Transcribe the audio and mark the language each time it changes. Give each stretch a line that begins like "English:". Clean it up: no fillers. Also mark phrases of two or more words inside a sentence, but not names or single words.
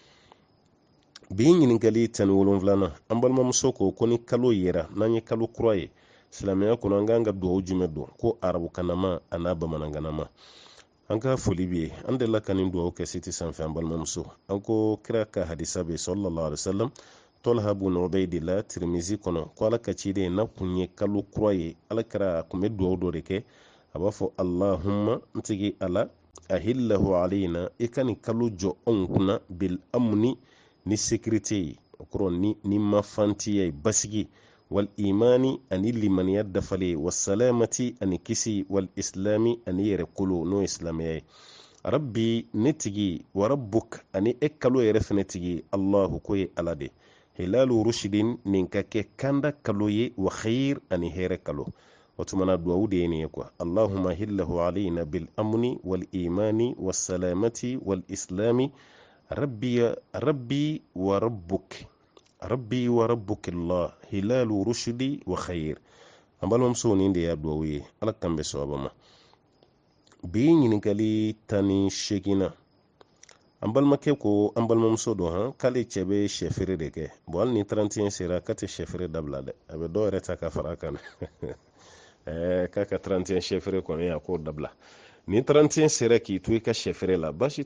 Bambara: bi ɲininkali 17 an balimamuso ko ni kalo yera n'an ye kalo kura ye silamɛya kɔnɔ an kan ka dugawu jumɛn don ko arabukanama a n'a bamanankanama an ka foli bɛ yen an delila ka nin dugawu kɛ siti sanfɛ an balimamuso an ko kira ka hadisa bɛ
Arabic: صلى الله عليه وسلم
Bambara: Talha bun Ubaydillah Tirmizi kɔnɔ ko ala ka ciden na kun ye kalo kura ye ala kɛra a kun bɛ dugawu dɔ de kɛ a b'a fɔ Allahumma n tigi ala
Arabic: أهله علينا
Bambara: i ka nin kalo jɔ anw kunna
Arabic: بالأمن
Bambara: ni sécurité ye o kɔrɔ ni mafantiya ye basigi
Arabic: والإيمان
Bambara: ani limaniya dafale
Arabic: والسلامة
Bambara: ani kisi
Arabic: والإسلام
Bambara: ani yɛrɛ kolo n'o ye silamɛya ye rabbi ne tigi
Arabic: وربك
Bambara: ani e kalo yɛrɛ fɛnɛ tigi Allahu ko ye ala de
Arabic: هلال رشد
Bambara: nin ka kɛ kanda kalo ye
Arabic: وخير
Bambara: ani hɛrɛ kalo o tumana duwawu de ye nin ye quoi
Arabic: اللهم أهله علينا بالأمن والإيمان والسلامة والإسلام ربي وربك الله هلال رشد وخير
Bambara: an balimamuso nin de y'a duwawu ye ala kan bɛ sababa ma bi ɲininkali 18 an balimakɛ ko an balimamuso don k'ale cɛ bɛ sɛfeere de kɛ bon hali ni 31 sera k'a tɛ sɛfeere dabila dɛ a bɛ dɔw yɛrɛ ta ka fara a kan k'a ka 31 sɛfeere kɔni a k'o dabila ni 31 sera k'i to i ka sɛfeere la baasi